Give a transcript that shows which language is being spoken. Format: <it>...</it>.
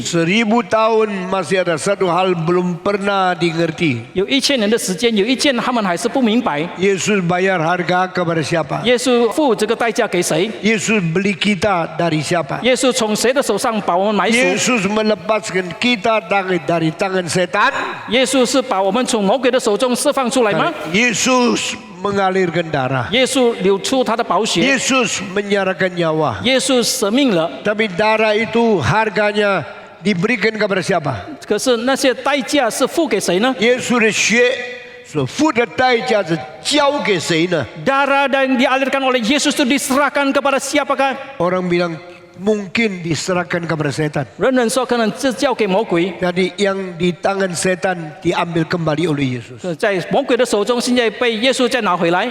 <id>1000 tahun masih ada satu hal belum pernah dimengerti.</id> <zh>有1000年的时间，有一件他们还是不明白，</zh> <id>Yesus bayar harga kepada siapa?</id> <zh>耶稣付这个代价给谁？</zh> <id>Yesus beli kita dari siapa?</id> <zh>耶稣从谁的手上把我们买赎？</zh> <id>Yesus melepaskan kita dari tangan setan.</id> <zh>耶稣是把我们从魔鬼的手中释放出来吗？</zh> <id>Yesus mengalirkan darah.</id> <zh>耶稣流出他的宝血，</zh> <id>Yesus menyerahkan nyawa.</id> <zh>耶稣舍命了。</zh> <id>Tapi darah itu harganya diberikan kepada siapa?</id> <zh>可是那些代价是付给谁呢？ Yesus的血所付的代价是交给谁呢？</zh> <id>Darah yang dialirkan oleh Yesus itu diserahkan kepada siapakah? Orang bilang mungkin diserahkan kepada setan.</id> <zh>人人说可能是交给魔鬼，</zh> <id>Jadi yang di tangan setan diambil kembali oleh Yesus.</id> <zh>在魔鬼的手中，现在被耶稣再拿回来。</zh>